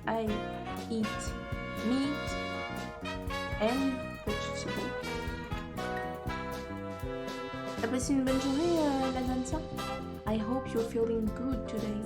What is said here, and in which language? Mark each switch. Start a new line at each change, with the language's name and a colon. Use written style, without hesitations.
English: I eat meat and vegetable.
French: T'as passé une bonne journée, Ladansa?
English: I hope you're feeling good today